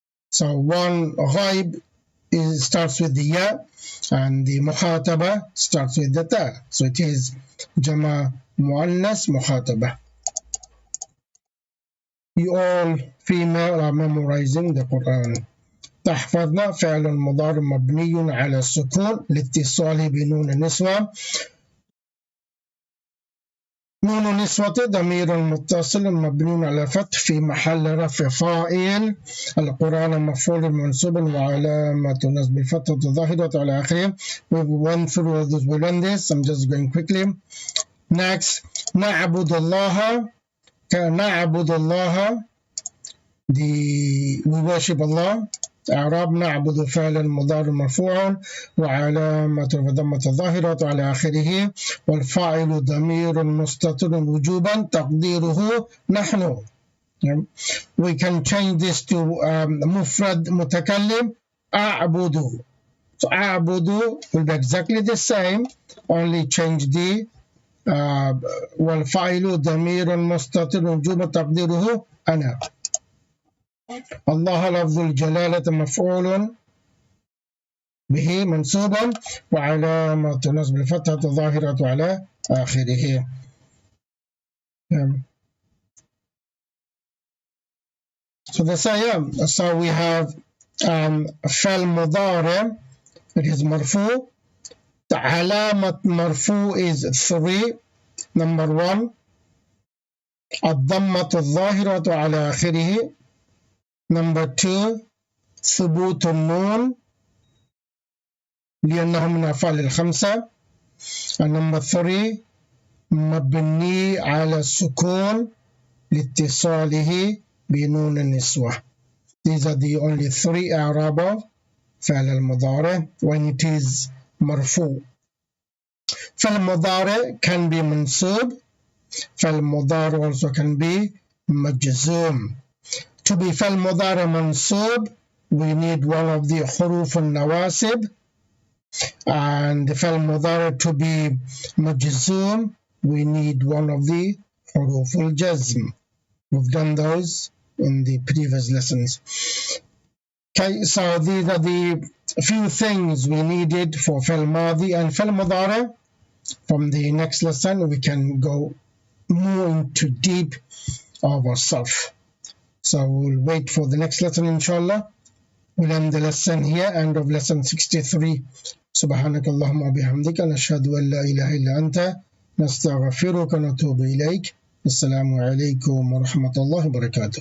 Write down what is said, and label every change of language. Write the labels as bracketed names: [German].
[English] So one ghaib starts with the ya, and the mukhataba starts with the ta. So it is jama muannas mukhataba. You all female are memorizing the Quran. [Arabic] تحفظنا فعل مضارع مبني على السكون لاتصاله بنون النسوة. نون النسوة ضمير متصل مبني على فتح في محل رفع فاعل. القرآن مفعول منصوب وعلامة نصب الفتحة الظاهرة على آخره. [English] We went through this, we learned this. I'm just going quickly. [Arabic] Next, نعبد الله. نعبد الله, [English] we worship Allah. [Arabic] أعراب نعبد فعل مضارع مرفوع وعلامة ضمة الظاهرة على آخره والفاعل ضمير مستتر وجوبا تقديره نحن. [English] We can change this to مفرد متكلم أعبد. So أعبد will be exactly the same, only change the [Arabic] والفاعل ضمير مستتر وجوبا تقديره أنا. الله لفظ الجلالة مفعول به منصوبا وعلامة نصب الفتحة الظاهرة على آخره. [English] So the same. So we have فعل مضارع, it is مرفوع. The علامة مرفوع is 3. Number 1, [Arabic] الضمة الظاهرة على آخره. [English] Number 2, [Arabic] ثبوت النون لأنه من أفعال الخمسة. [English] And number 3, [Arabic] مبني على السكون لاتصاله بنون النسوة. [English] These are the only 3 أعراب of فعل المضارع when it is مرفوع. [Arabic] فعل المضارع can be منصوب. فعل المضارع also can be مجزوم. [English] To be فعل مضارع منصوب, we need one of the حروف النواسب, and the فعل مضارع to be مجزوم, we need one of the حروف الجزم. We've done those in the previous lessons. Okay, so these are the few things we needed for فعل ماضي and فعل مضارع. From the next lesson, we can go more into deep of ourselves. So we'll wait for the next lesson, inshallah. We'll end the lesson here, end of lesson 63. [Arabic] سبحانك اللهم وبحمدك نشهد أن لا إله إلا أنت نستغفرك ونتوب إليك. السلام عليكم ورحمة الله وبركاته.